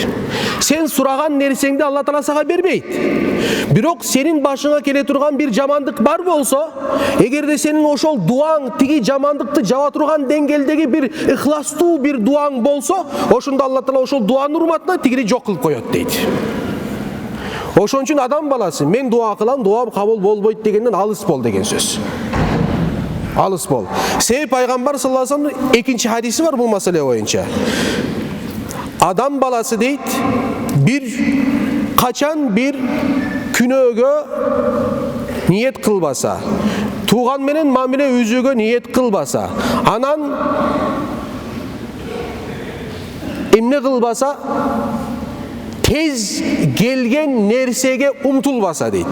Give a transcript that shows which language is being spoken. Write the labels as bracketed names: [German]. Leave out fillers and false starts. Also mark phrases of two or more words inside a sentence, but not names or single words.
[Kyrgyz] Сен сураган нерсеңди Алла Таала сага бербейт. Бирок сенин башыңа келе турган бир жамандык бар болсо, эгерде сенин ошол дуаң тиги жамандыкты жаба турган деңгээлдеги бир ихластуу бир дуаң болсо, ошондо Алла Таала ошол дуанын урматына тигини жок кылып коет дейт. Ошон үчүн адам баласы мен дуа кылам, дуам кабыл болбойт дегенден алыс бол деген сөз. Алыс бол. Себеби пайгамбар [Arabic] صلى الله عليه وسلم [Kyrgyz] экинчи хадиси бар бул маселе боюнча. Адам баласы дейт, бир качан бир күнөөгө ниет кылбаса, тууган менен мамиле үзүүгө ниет кылбаса, анан эмне кылбаса, тез келген нерсеге умтулбаса дейт.